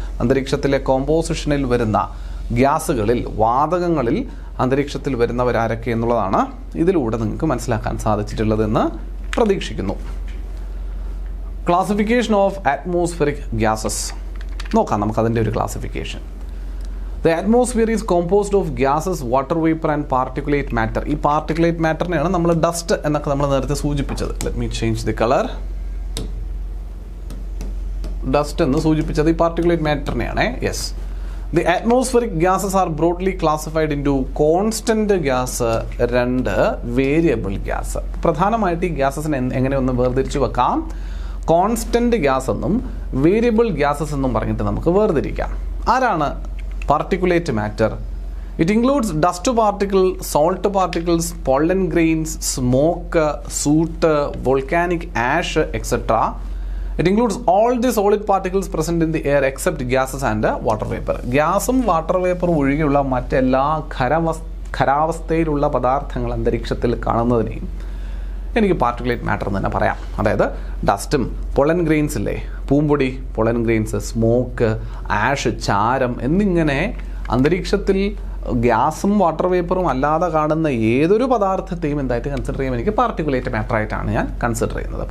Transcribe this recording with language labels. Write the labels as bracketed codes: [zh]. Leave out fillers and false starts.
[ml] അന്തരീക്ഷത്തിലെ കോമ്പോസിഷനിൽ വരുന്ന ഗ്യാസുകളിൽ, വാതകങ്ങളിൽ അന്തരീക്ഷത്തിൽ വരുന്നവരാരൊക്കെ എന്നുള്ളതാണ് ഇതിലൂടെ നിങ്ങൾക്ക് മനസ്സിലാക്കാൻ സാധിച്ചിട്ടുള്ളതെന്ന് പ്രതീക്ഷിക്കുന്നു. ക്ലാസിഫിക്കേഷൻ ഓഫ് അറ്റ്മോസ്ഫിയറിക് ഗ്യാസസ് നോക്കാം നമുക്കതിൻ്റെ ഒരു classification. [en] The atmosphere is composed of gases, water vapor and particulate matter. [ml] ഈ particulate matterനെയാണ് നമ്മൾ ഡസ്റ്റ് എന്നൊക്കെ നമ്മൾ നേരത്തെ സൂചിപ്പിച്ചത്. [en] Let me change the color. [ml] Dust എന്ന് സൂചിപ്പിച്ചത് ഈ particulate matterനെയാണ്. [en] Yes. The atmospheric gases are broadly classified into constant gas and variable gas. [ml] പ്രധാനമായിട്ട് ഈ ഗ്യാസസിനെ എങ്ങനെ ഒന്ന് വേർതിരിച്ചു വെക്കാം? കോൺസ്റ്റന്റ് ഗ്യാസ് എന്നും വേരിയബിൾ ഗ്യാസസ് എന്നും പറഞ്ഞിട്ട് നമുക്ക് വേർതിരിക്കാം. ആരാണ് [en] particulate matter? It includes dust particle, salt particles, pollen grains, smoke, soot, volcanic ash, etc. It includes all the solid particles present in the air except gases and water vapor. [ml] ഗ്യാസും water വേപ്പറും ഒഴികെയുള്ള മറ്റെല്ലാ ഖരാവസ്ഥയിലുള്ള പദാർത്ഥങ്ങൾ അന്തരീക്ഷത്തിൽ കാണുന്നതിനെയും എനിക്ക് particulate matter എന്ന് തന്നെ പറയാം. അതായത് ഡസ്റ്റും പൊളൻ ഗ്രെയിൻസ് ഇല്ലേ, പൂമ്പൊടി, പൊളൻ ഗ്രെയിൻസ്, സ്മോക്ക്, ആഷ്, ചാരം എന്നിങ്ങനെ അന്തരീക്ഷത്തിൽ ഗ്യാസും വാട്ടർ വേപ്പറും അല്ലാതെ കാണുന്ന ഏതൊരു പദാർത്ഥത്തെയും എന്തായിട്ട് കൺസിഡർ ചെയ്യാൻ എനിക്ക് പാർട്ടിക്കുലേറ്റ് മാറ്റർ ആയിട്ടാണ് ഞാൻ കൺസിഡർ ചെയ്യുന്നത്.